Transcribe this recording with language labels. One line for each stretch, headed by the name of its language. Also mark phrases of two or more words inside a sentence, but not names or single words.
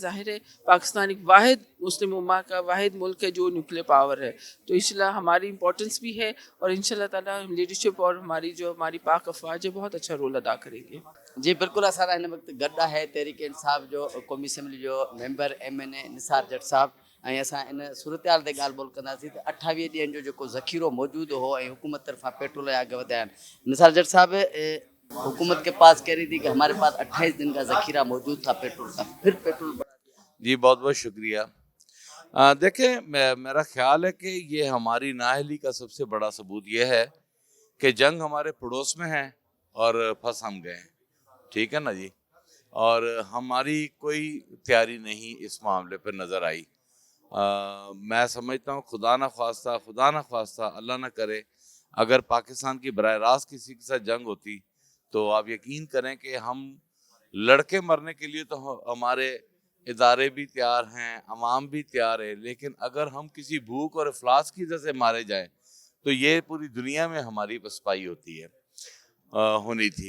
Urdu: ظاہر ہے پاکستان ایک واحد مسلم امہ کا واحد ملک ہے جو نیوکلیر پاور ہے, تو اس لیے ہماری امپورٹنس بھی ہے, اور
Arabic: انشاءاللہ تعالیٰ
Urdu: لیڈرشپ اور ہماری پاک افواج ہے بہت اچھا رول ادا کریں گے.
Sindhi: جی بالکل, اساں ہن وقت گڈا ہے تحریک انصاف جو قومی اسمبلی جو ممبر MNA نثار جٹ صاحب, ऐं असां इन सूरत-हाल ते ॻाल्हि ॿोल कंदासीं त 28 ॾींहंनि जो जेको ज़ख़ीरो मौजूदु हो ऐं हुकूमत तरफ़ां पेट्रोल जा अघ वधिया आहिनि.
Urdu: نثار جٹ صاحب، حکومت کے پاس کہہ رہی تھی کہ ہمارے پاس 28 دن کا ذخیرہ موجود تھا پیٹرول کا، پھر پیٹرول بڑھا دیا. جی بہت بہت شکریہ. دیکھیں میرا خیال ہے کہ یہ ہماری نااہلی کا سب سے بڑا ثبوت یہ ہے کہ جنگ ہمارے پڑوس میں ہے اور پھنس ہم گئے ہیں، ٹھیک ہے نا جی، اور ہماری کوئی تیاری نہیں اس معاملے پہ نظر آئی۔ میں سمجھتا ہوں خدا نہ خواستہ اللہ نہ کرے اگر پاکستان کی براہ راست کسی کے ساتھ جنگ ہوتی تو آپ یقین کریں کہ ہم لڑکے مرنے کے لیے تو ہمارے ادارے بھی تیار ہیں، عوام بھی تیار ہے، لیکن اگر ہم کسی بھوک اور افلاس کی وجہ سے مارے جائیں تو یہ پوری دنیا میں ہماری پسپائی ہونی تھی۔